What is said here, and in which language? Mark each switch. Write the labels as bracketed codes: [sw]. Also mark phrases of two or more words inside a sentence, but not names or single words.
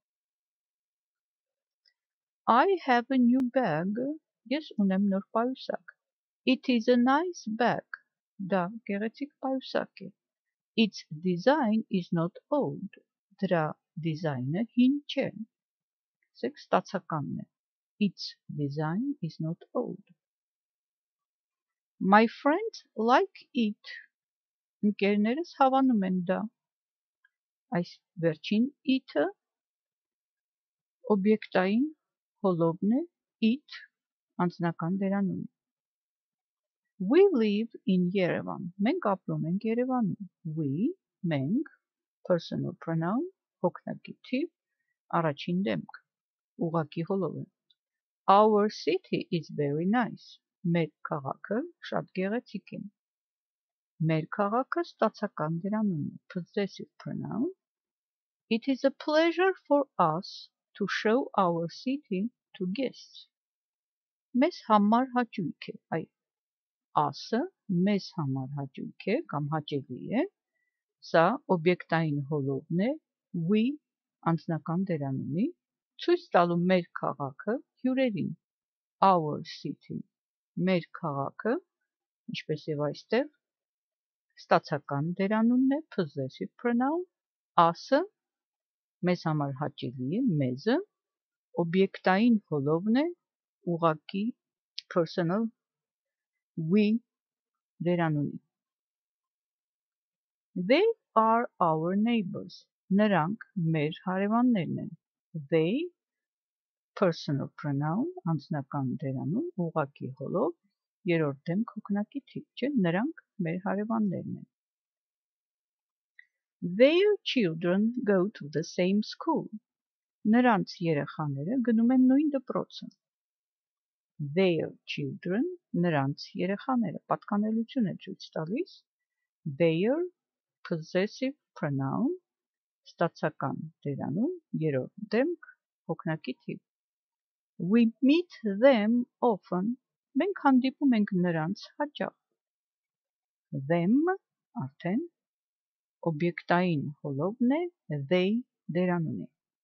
[en] I have a new bag. [hy] Ես ունեմ նոր պայուսակ. [en] It is a nice bag. [hy] Դա գեղեցիկ պայուսակ է. [en] Its design is not old. [hy] Դրա դիզայնը հին չէ. Սեք ստացականն է. [en] Its design is not old. My friends like it. [hy] Ընկերներս հավանում են դա. Այս վերջին it-ը օբյեկտային հոլովն է. It անձնական դերանուն. [en] We live in Yerevan. [hy] Մենք ապրում ենք Երևանում. We մենք, [en] personal pronoun, [hy] հոգնակի թիվ, առաջին դեմք, ուղղակի հոլով է։ [en] Our city is very nice. [hy] Մեր քաղաքը շատ գեղեցիկ է։ Մեր քաղաքը ստացական դերանուն է, [en] possessive pronoun. It is a pleasure for us to show our city to guests. [hy] Մեզ համար հաճույք է, այ us-ը մեզ համար հաճույք է կամ հաճելի է, սա օբյեկտային հոլովն է, we անձնական դերանունի, ցույց տալու մեր քաղաքը հյուրերին, [en] our city, [hy] մեր քաղաքը, ինչպես եւ այստեղ, ստացական դերանունն է, [en] possessive pronoun, [hy] us-ը մեզ համար հաճելի է, մեզը, օբյեկտային հոլովն է, ուղղակի [en] personal, we [hy] դերանունի։ [en] They are our neighbors. [hy] Նրանք մեր հարևաններն են։ [en] They, personal pronoun, [hy] անձնական դերանուն, ուղղակի հոլով, երրորդ դեմք հոգնակի թիվ, չէ, նրանք մեր հարևաններն են։ [en] Their children go to the same school. [hy] Նրանց երեխաները գնում են նույն դպրոցը։ [en] Their children, [hy] նրանց երեխաները, պատկանելություն է ցույց տալիս, [en] their, possessive pronoun, [hy] ստացական դերանուն, երրորդ դեմք, հոգնակի թիվ։ [en] We meet them often. [hy] Մենք հանդիպում ենք նրանց հաճախ։ Them, արդեն, օբյեկտային հոլովն է, they դերանունի։